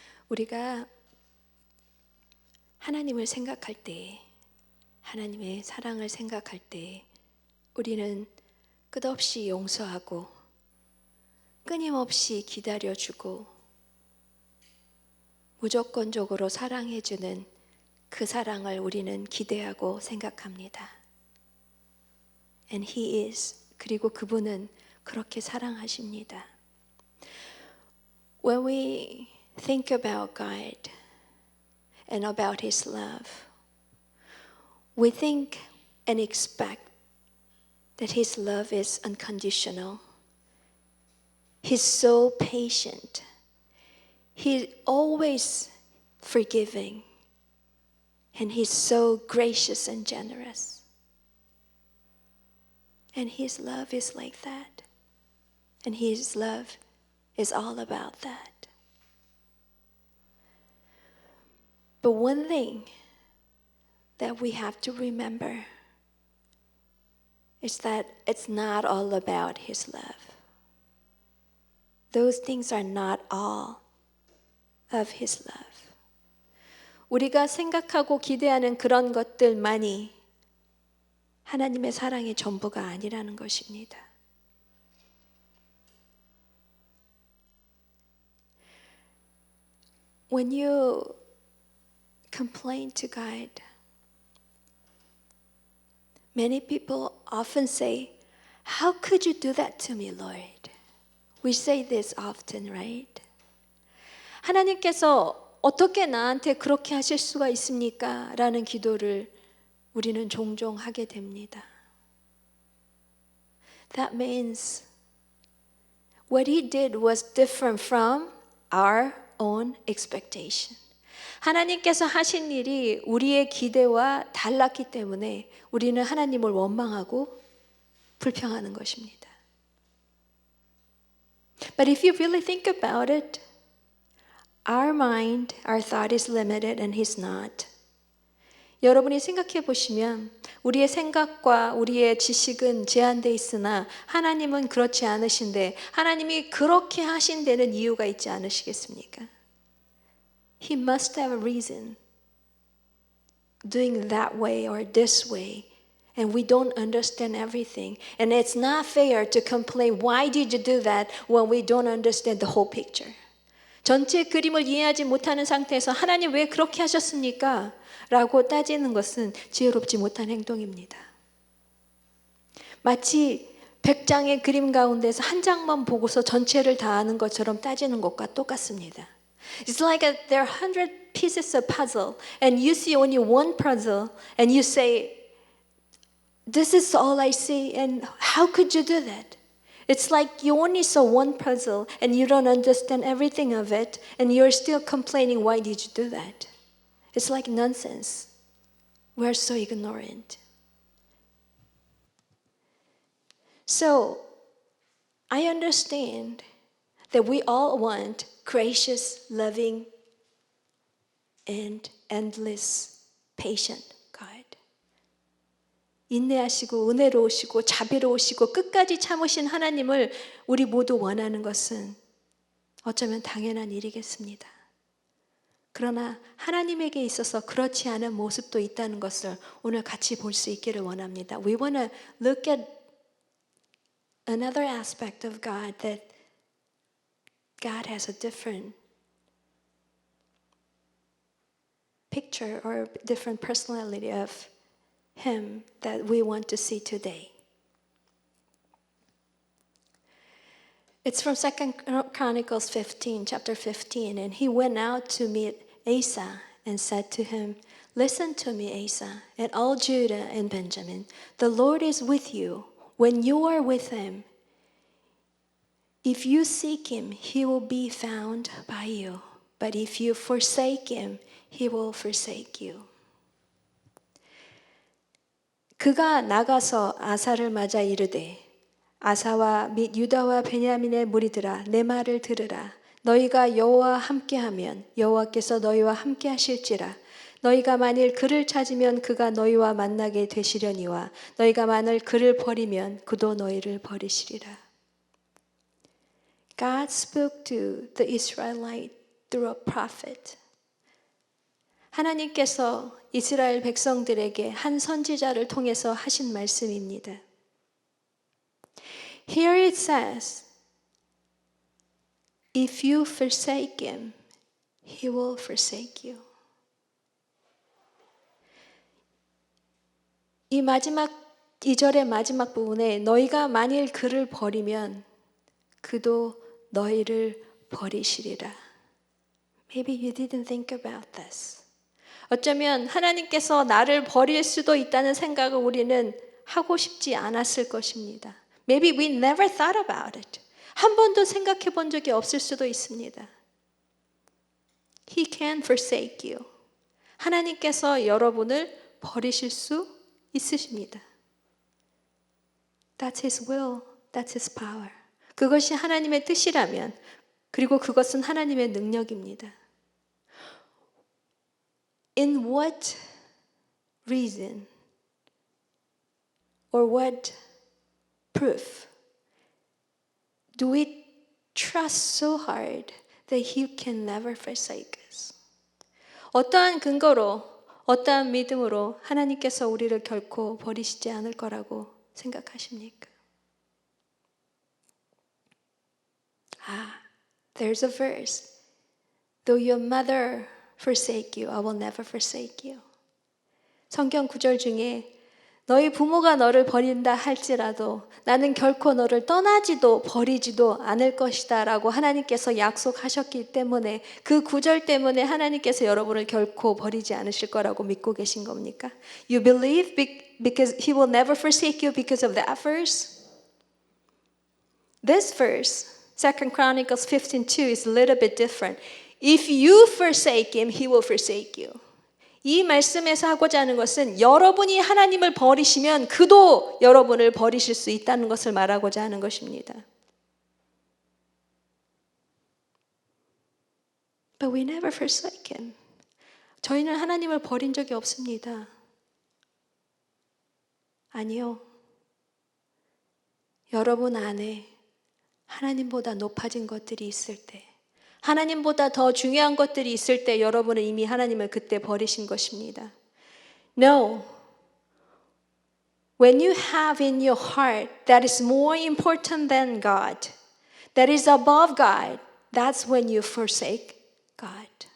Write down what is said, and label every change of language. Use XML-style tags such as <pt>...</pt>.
<ko>우리가 하나님을 생각할 때, 하나님의 사랑을 생각할 때 우리는 끝없이 용서하고 끊임없이 기다려주고 무조건적으로 사랑해주는 그 사랑을 우리는 기대하고 생각합니다.</ko> <en>And He is.</en> <ko>그리고 그분은 그렇게 사랑하십니다.</ko> <en>When we think about God and about His love, we think and expect that His love is unconditional. He's so patient. He's always forgiving. And He's so gracious and generous. And His love is like that. And His love is all about that. But one thing that we have to remember is that it's not all about His love. Those things are not all of His love.</en> <ko>우리가 생각하고 기대하는 그런 것들만이 하나님의 사랑의 전부가 아니라는 것입니다.</ko> <en>When you complain to God, many people often say, "How could you do that to me, Lord?" We say this often, right?</en> <ko>하나님께서 어떻게 나한테 그렇게 하실 수가 있습니까? 라는 기도를 우리는 종종 하게 됩니다.</ko> <en>That means what He did was different from our own expectation.</en> <ko>하나님께서 하신 일이 우리의 기대와 달랐기 때문에 우리는 하나님을 원망하고 불평하는 것입니다.</ko> <en>But if you really think about it, our mind, our thought is limited and He's not.</en> <ko>여러분이 생각해 보시면 우리의 생각과 우리의 지식은 제한되어 있으나 하나님은 그렇지 않으신데 하나님이 그렇게 하신 데는 이유가 있지 않으시겠습니까?</ko> <en>He must have a reason doing that way or this way. And we don't understand everything. And it's not fair to complain, why did you do that when we don't understand the whole picture?</en> <ko>전체 그림을 이해하지 못하는 상태에서 하나님 왜 그렇게 하셨습니까? 라고 따지는 것은 지혜롭지 못한 행동입니다. 마치 100장의 그림 가운데서 한 장만 보고서 전체를 다 아는 것처럼 따지는 것과 똑같습니다.</ko> <en>It's like there are 100 pieces of puzzle and you see only one puzzle and you say, this is all I see and how could you do that? It's like you only saw one puzzle and you don't understand everything of it and you're still complaining, why did you do that? It's like nonsense. We're so ignorant. So, I understand that we all want gracious, loving, and endless, patient God.</en> <ko>인내하시고 은혜로우시고 자비로우시고 끝까지 참으신 하나님을 우리 모두 원하는 것은 어쩌면 당연한 일이겠습니다. 그러나 하나님에게 있어서 그렇지 않은 모습도 있다는 것을 오늘 같이 볼 수 있기를 원합니다.</ko> <en>We want to look at another aspect of God that God has a different picture or different personality of Him that we want to see today. It's from 2 Chronicles 15, chapter 15. And he went out to meet Asa and said to him, listen to me, Asa, and all Judah and Benjamin. The Lord is with you when you are with Him. If you seek Him, He will be found by you. But if you forsake Him, He will forsake you.</en> <ko>그가 나가서 아사를 맞아 이르되 아사와 및 유다와 베냐민의 무리들아 내 말을 들으라. 너희가 여호와와 함께하면 여호와께서 너희와 함께하실지라. 너희가 만일 그를 찾으면 그가 너희와 만나게 되시려니와 너희가 만일 그를 버리면 그도 너희를 버리시리라.</ko> <en>God spoke to the Israelite through a prophet.</en> <ko>하나님께서 이스라엘 백성들에게 한 선지자를 통해서 하신 말씀입니다.</ko> <en>Here it says, if you forsake him, he will forsake you.</en> <ko>이 마지막 2절의 마지막 부분에 너희가 만일 그를 버리면 그도 너희를 버리시리라.</ko> <en>Maybe you didn't think about this.</en> <ko>어쩌면 하나님께서 나를 버릴 수도 있다는 생각을 우리는 하고 싶지 않았을 것입니다.</ko> <en>Maybe we never thought about it.</en> <ko>한 번도 생각해 본 적이 없을 수도 있습니다.</ko> <en>He can forsake you.</en> <ko>하나님께서 여러분을 버리실 수 있으십니다.</ko> <en>That's His will. That's His power.</en> <ko>그것이 하나님의 뜻이라면 그리고 그것은 하나님의 능력입니다.</ko> <en>In what reason or what proof do we trust so hard that He can never forsake us?</en> <ko>어떠한 근거로, 어떠한 믿음으로 하나님께서 우리를 결코 버리시지 않을 거라고 생각하십니까?</ko> <en>There's a verse. Though your mother forsake you, I will never forsake you.</en> <ko>성경 구절 중에 너희 부모가 너를 버린다 할지라도 나는 결코 너를 떠나지도 버리지도 않을 것이다 라고 하나님께서 약속하셨기 때문에 그 구절 때문에 하나님께서 여러분을 결코 버리지 않으실 거라고 믿고 계신 겁니까?</ko> <en>You believe because He will never forsake you because of that verse? This verse, 2 Chronicles 15:2 is a little bit different. If you forsake Him, He will forsake you.</en> <ko>이 말씀에서 하고자 하는 것은 여러분이 하나님을 버리시면 그도 여러분을 버리실 수 있다는 것을 말하고자 하는 것입니다.</ko> <en>But we never forsake Him.</en> <ko>저희는 하나님을 버린 적이 없습니다. 아니요. 여러분 안에 하나님보다 높아진 것들이 있을 때, 하나님보다 더 중요한 것들이 있을 때 여러분은 이미 하나님을 그때 버리신 것입니다.</ko> <en>No. When you have in your heart that is more important than God, that is above God, that's when you forsake God.</en>